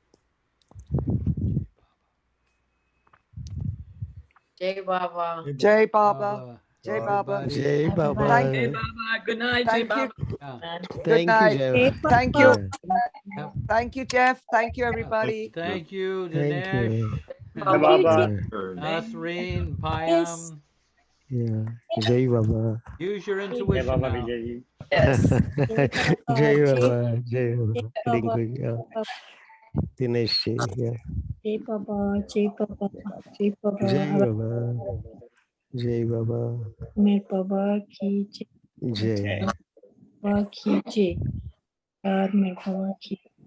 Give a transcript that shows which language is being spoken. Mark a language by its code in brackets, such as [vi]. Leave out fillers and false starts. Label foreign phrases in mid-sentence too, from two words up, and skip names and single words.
[hi] जय बाबा. जय बाबा। जय बाबा. जय बाबा. जय बाबा. [en] Good night, [hi] जय बाबा. [en] Good Thank you, night. Jeff. Thank you. Yeah. Thank you, Jeff. Thank you, everybody. Thank you, Thank Dinesh. you. [hi] Jai Baba. Nasreen, Payam. Yeah. जय बाबा. [en] Use your intuition now. Yes. [hi] जय बाबा। जय बाबा. Dinesh. Yeah. जय बाबा, जय बाबा, जय बाबा, Jai Har बाबा, जय बाबा, मेर बाबा की जय, Jai. बाबा की जय, हर मेर बाबा की